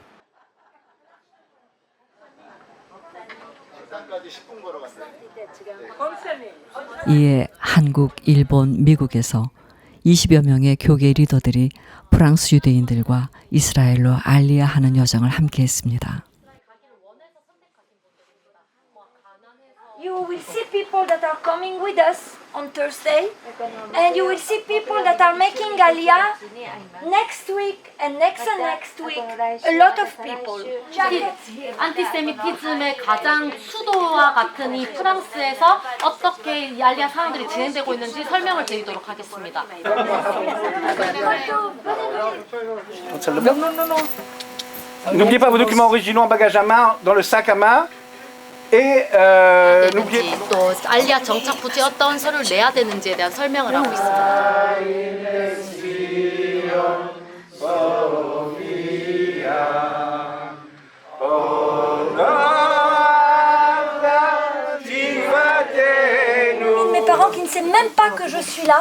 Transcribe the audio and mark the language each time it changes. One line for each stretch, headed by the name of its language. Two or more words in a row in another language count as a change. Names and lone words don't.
Korean: 이에 한국, 일본, 미국에서 20여 명의 교계 리더들이 프랑스 유대인들과 이스라엘로 알리아하는 여정을 함께했습니다.
English: You will see people that are coming with us on Thursday, and you will see people that are making Aliyah next week and next week. A lot of people.
Korean: 안티세미티즘의 가장 수도와 같은 이 프랑스에서 어떻게 이 알리아 상황들이 진행되고 있는지 설명을 드리도록 하겠습니다.
French: N'oubliez pas vos documents originaux en bagage à main, dans le sac à main. Et n'oubliez
Korean: 또 알리아 정착 부지에 어떤 서류를 내야 되는지에 대한 설명을 하고 있습니다.
French: Mes parents qui ne savent même pas que je suis là.